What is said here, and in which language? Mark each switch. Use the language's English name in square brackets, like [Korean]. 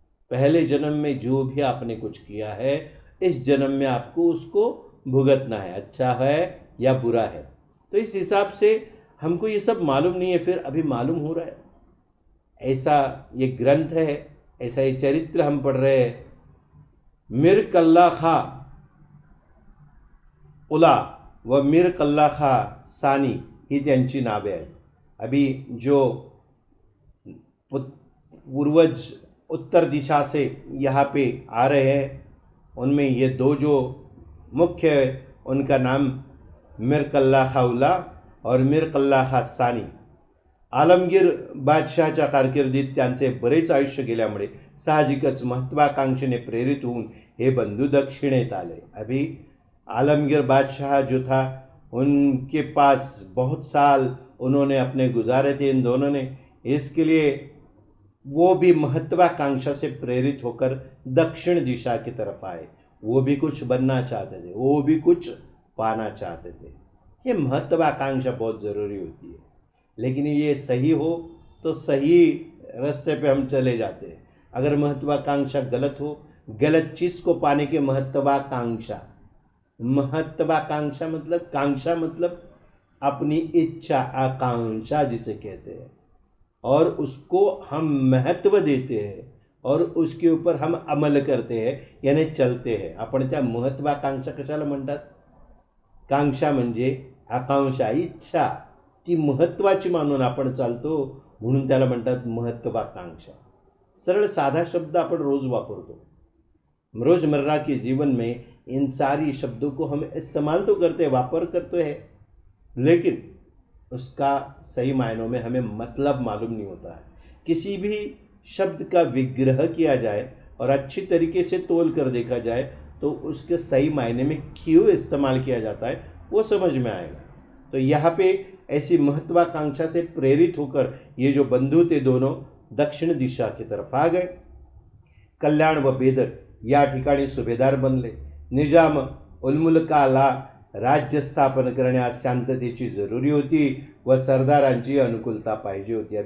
[Hindi] पहले जन्म में जो भी आपने कुछ किया है इस जन्म में आपको उसको भुगतना है, अच्छा है या बुरा है। तो इस हिसाब से हमको ये सब मालूम नहीं है, फिर अभी मालूम हो रहा है। ऐसा ये ग्रंथ है, ऐसा ये चरित्र हम पढ़ रहे हैं। [Marathi] मीर कल्ला खा उला व मीर कल्ला खा सानी ही त्यांची नावे आहेत। [Hindi] अभी जो पूर्वज उत्तर दिशा से यहाँ पे आ रहे हैं उनमें ये दो जो मुख्य है उनका नाम मीर कल्ला खा उला और मीर कल्ला खा सानी। आलमगीर बादशहाच्या कारकिर्दीत त्यांचे बरेच आयुष्य गेल्यामुळे साहजिकच महत्वाकांक्षेने प्रेरित होऊन हे बंधू दक्षिणेत आले। अभी आलमगीर बादशाह जो था उनके पास बहुत साल उन्होंने अपने गुजारे थे इन दोनों ने, इसके लिए वो भी महत्वाकांक्षा से प्रेरित होकर दक्षिण दिशा की तरफ आए। वो भी कुछ बनना चाहते थे, वो भी कुछ पाना चाहते थे। ये महत्वाकांक्षा बहुत ज़रूरी होती है, लेकिन ये सही हो तो सही रास्ते पे हम चले जाते हैं। अगर महत्वाकांक्षा गलत हो, गलत चीज़ को पाने की महत्वाकांक्षा, महत्वाकांक्षा मतलब कांक्षा मतलब अपनी इच्छा, आकांक्षा जिसे कहते हैं, और उसको हम महत्व देते हैं और उसके ऊपर हम अमल करते हैं यानी चलते हैं। [Marathi] आपण त्या महत्वाकांक्षा कशाला म्हणतात? कांक्षा म्हणजे आकांक्षा, इच्छा, ती महत्त्वाची मानून आपण चालतो म्हणून त्याला म्हणतात महत्वाकांक्षा। सरळ साधा शब्द आपण रोज़ वापरतो, [Hindi] रोज़मर्रा के जीवन में इन सारी शब्दों को हम इस्तेमाल तो करते हैं, वापर करते हैं, लेकिन उसका सही मायनों में हमें मतलब मालूम नहीं होता है। किसी भी शब्द का विग्रह किया जाए और अच्छी तरीके से तोल कर देखा जाए तो उसके सही मायने में क्यों इस्तेमाल किया जाता है वो समझ में आएगा। तो यहाँ पे ऐसी महत्वाकांक्षा से प्रेरित होकर ये जो बंधु थे दोनों दक्षिण दिशा की तरफ आ गए। [Marathi] कल्याण व बेदर या ठिकाणी सुभेदार बनले। निजाम उलमुलकाला राज्य स्थापन करण्यास शांततेची जरुरी होती व सरदारांची अनुकूलता पाहिजे होती।